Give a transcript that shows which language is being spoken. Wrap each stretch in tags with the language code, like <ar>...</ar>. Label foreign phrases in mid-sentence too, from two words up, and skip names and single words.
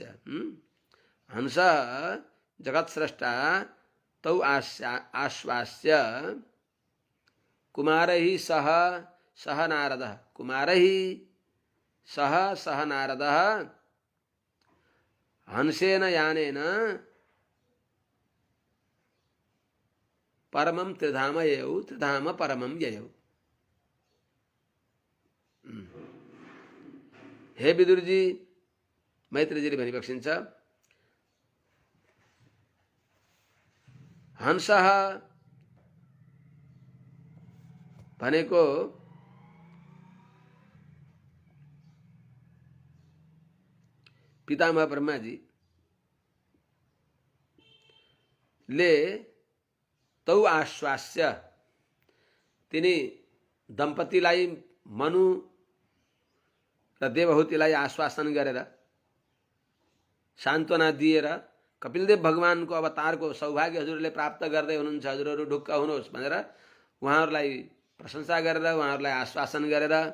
<sa>हंसः जगत्स्रष्टा तौ आश्वास्य कुमारैः सह नारदः, कुमारैः सह नारदः हंसेन यानेन परमं त्रिधाम ययौ, त्रिधाम परमं ययौ।</sa> <ne>हे विदुरजी, मैत्रेयजीले भनिबक्सिन्छ, हंसः भनेको पितामह ब्रह्माजी ले</ne> <sa>तौ आश्वास्य,</sa> <ne>तिनी दम्पतिलाई मनु र देवहूतिलाई आश्वासन गरेर सान्त्वना दिएर कपिलदेव भगवानको अवतारको सौभाग्य हजुरले प्राप्त गर्दै हुनुहुन्छ, हजुरहरू ढुक्क हुनुहोस् भनेर उहाँहरूलाई प्रशंसा गरेर, उहाँहरूलाई आश्वासन गरेर</ne>